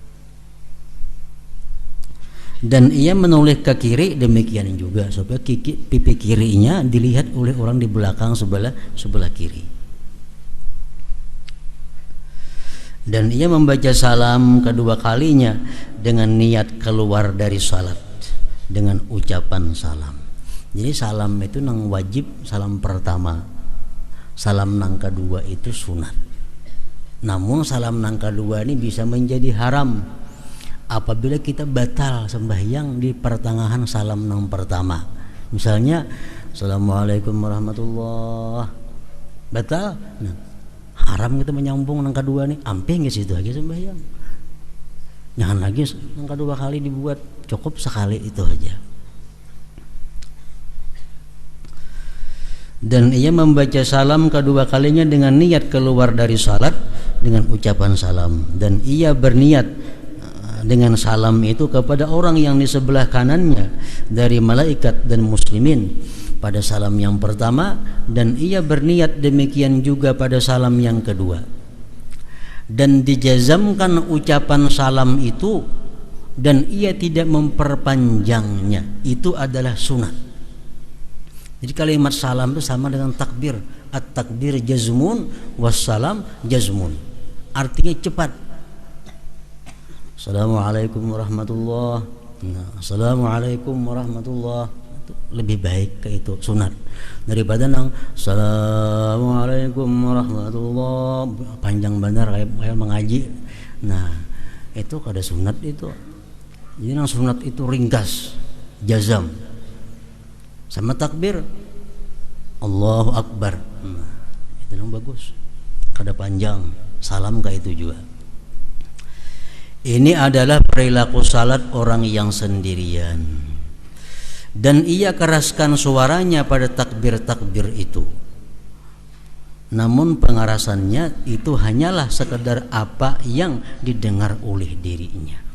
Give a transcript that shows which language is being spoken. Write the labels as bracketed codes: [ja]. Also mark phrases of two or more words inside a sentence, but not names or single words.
[id] Dan ia menoleh ke kiri demikian juga supaya pipi kirinya dilihat oleh orang di belakang sebelah kiri. Dan ia membaca salam kedua kalinya dengan niat keluar dari salat dengan ucapan salam. Jadi salam itu nang wajib, salam pertama. Salam nang kedua itu sunat. Namun salam nang kedua ini bisa menjadi haram apabila kita batal sembahyang di pertengahan salam nang pertama. Misalnya [ar] السلام عليكم ورحمة الله, [id] batal. Nah, haram kita menyambung nang kedua nih, ampe nggak situ aja sembahyang. Jangan lagi nang kedua kali dibuat, cukup sekali itu aja. Dan ia membaca salam kedua kalinya dengan niat keluar dari salat dengan ucapan salam, dan ia berniat dengan salam itu kepada orang yang di sebelah kanannya dari malaikat dan muslimin pada salam yang pertama, dan ia berniat demikian juga pada salam yang kedua, dan dijazamkan ucapan salam itu dan ia tidak memperpanjangnya. Itu adalah sunat. Jadi kalimat salam itu sama dengan takbir. [ar] التكبير جزم والسلام جزم. [id] Artinya cepat. [ar] السلام عليكم ورحمة الله. [id] Nah, [ar] السلام عليكم ورحمة الله. [id] Itu lebih baik ke itu sunat daripada nang [ar] السلام عليكم ورحمة الله [id] panjang benar kayak mengaji. Nah, itu kada sunat itu. Jadi nang sunat itu ringkas, jazam. Sama takbir [ar] الله أكبر. [id] Nah, itu yang bagus. Kada panjang. Salam kayak itu juga. Ini adalah perilaku salat orang yang sendirian. Dan ia keraskan suaranya pada takbir-takbir itu. Namun pengerasannya itu hanyalah sekedar apa yang didengar oleh dirinya.